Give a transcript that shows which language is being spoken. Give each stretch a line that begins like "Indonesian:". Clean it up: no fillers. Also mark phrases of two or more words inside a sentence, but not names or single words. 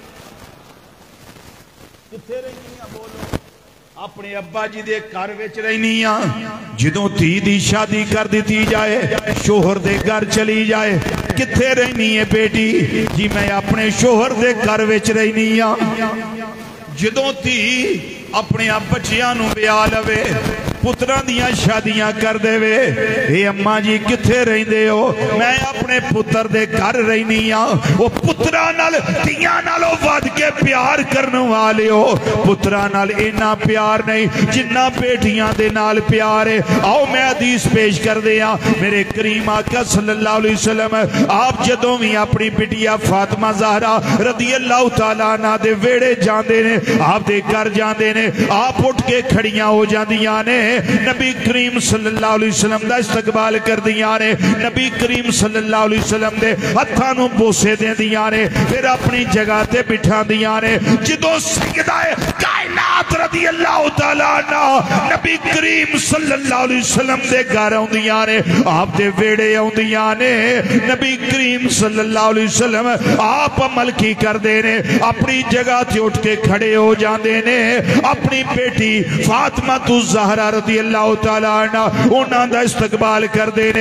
Punjabi: کتھے رہنی ہے بولو. اپنے ابا جی دے گھر وچ رہنی ہے. جدوں دھی دی شادی کر دیتی جائے شوہر دے گھر چلی جائے کتھے رہنی ہے بیٹی جی میں اپنے شوہر دے گھر وچ رہنی ہے. جدوں دھی اپنے بچیاں نو ویا لوے پتران دیاں شادیاں کر دے وے اے اماں جی کتھے رہندے ہو میں اپنے پتر دے گھر رہنی ہاں. وہ پتران نال دیاں نالوں ود کے پیار کرنے والے ہو. پتران نال اینا پیار نہیں جنہ بیٹیاں دے نال پیار ہے. آؤ میں حدیث پیش کر دیا. میرے کریم آقا
Arabic: صلی اللہ علیہ وسلم
Punjabi: آپ جدوں بھی اپنی بٹیا فاطمہ زہرا
Arabic: رضی اللہ تعالیٰ عنہ
Punjabi: دے ویڑے جاندے نے آپ دے گھر جاندے نے آپ اٹھ کے کھڑیاں ہو جاندیاں نے نبی کریم
Arabic: صلی اللہ علیہ وسلم
Punjabi: دا استقبال کر دیا نے. نبی کریم
Arabic: صلی اللہ علیہ وسلم
Punjabi: دے ہتھانوں بوسے دے دیا نے پھر اپنی جگہ تے بٹھا دیا نے. جدو سیدہ کائنات
Arabic: رضی اللہ تعالیٰ عنہ
Punjabi: نبی کریم
Arabic: صلی اللہ علیہ وسلم
Punjabi: دے گھر آن دیا نے آپ دے ویڑے آن دیا نے نبی کریم
Arabic: صلی اللہ علیہ وسلم
Punjabi: آپ عمل کی کر دے نے اپنی جگہ تے اٹھ کے کھڑے ہو جاندے نے اپنی بیٹی فاطمہ الزہرا
Arabic: رضی اللہ تعالیٰ عنہ
Punjabi: انہاں دا استقبال کر دینے.